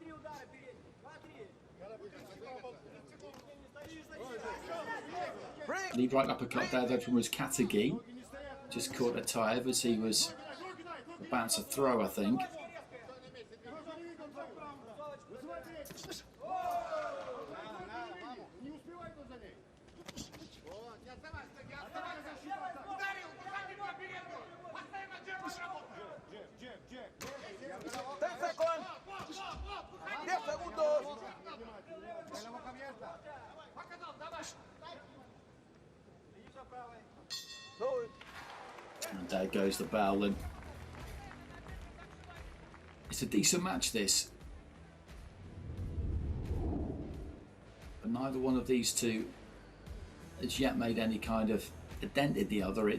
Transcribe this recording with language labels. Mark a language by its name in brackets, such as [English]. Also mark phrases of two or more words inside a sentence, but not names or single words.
[English] Lead right uppercut there though from UZCATEGUI. Just caught ATAEV as he was about to throw, I think. [Russian] Вызывай третий. Нада, ваму. Не успевай тут за ней. Вот, не оставайся, не оставайся. Ударил, выходи по переднюю. Постоянно Джек работает. Джек. [English] 10 seconds. 10 segundos. [Spanish] Con la boca abierta. [Russian] Показал, давай. [Spanish] No. [English] And there goes the bell, and it's a decent match, this. But neither one of these two has yet made any kind of a dent in the other.